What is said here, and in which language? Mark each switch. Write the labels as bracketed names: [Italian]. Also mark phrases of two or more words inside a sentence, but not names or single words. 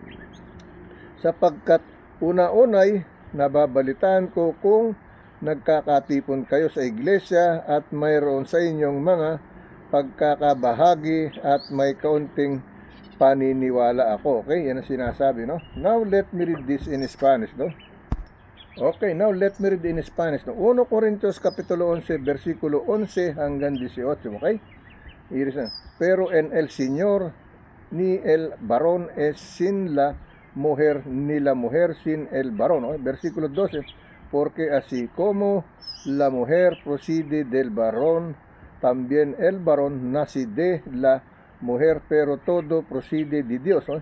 [Filipino] Sapagkat una-unay nababalitaan ko kung nagkakatipon kayo sa iglesia at mayroon sa inyong mga pagkakabahagi at may kaunting paniniwala ako. Okay, yan ang sinasabi, no? [English] Now let me read this in Spanish, no? Okay, now let me read in Spanish, no? [Filipino] 1 Corintios kapitulo 11, versikulo 11 hanggang 18, okay? [Spanish] Pero en el Señor ni el varón es sin la mujer, ni la mujer sin el varón, ¿no? Versículo 12. Porque así como la mujer procede del varón, también el varón nace de la mujer, pero todo procede de Dios, ¿no?